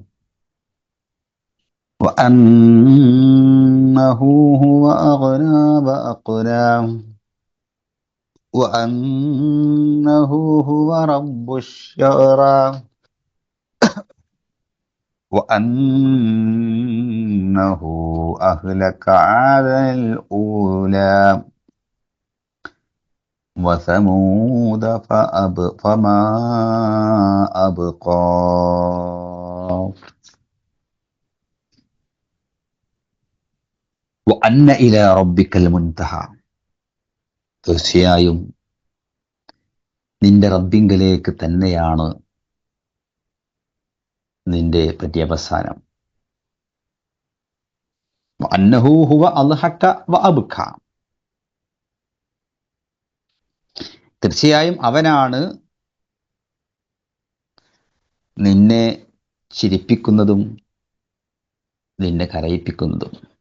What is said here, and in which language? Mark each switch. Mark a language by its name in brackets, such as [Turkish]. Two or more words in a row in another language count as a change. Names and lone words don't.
[Arabic] وأنه هو أغنى وأقنى وأنه هو رب الشعرى وأنه أهلك عادا الأولى وثمود فما أبقى. وأن إلى ربك المنتهى. [Malayalam] തീർച്ചയായും നിന്റെ റബ്ബിങ്കലേക്ക് തന്നെയാണ് നിന്റെ പര്യവസാനം. [Arabic] وأنه هو أضحك وأبكى. [Malayalam] തീർച്ചയായും അവനാണ് നിന്നെ ചിരിപ്പിക്കുന്നതും നിന്നെ കരയിപ്പിക്കുന്നതും.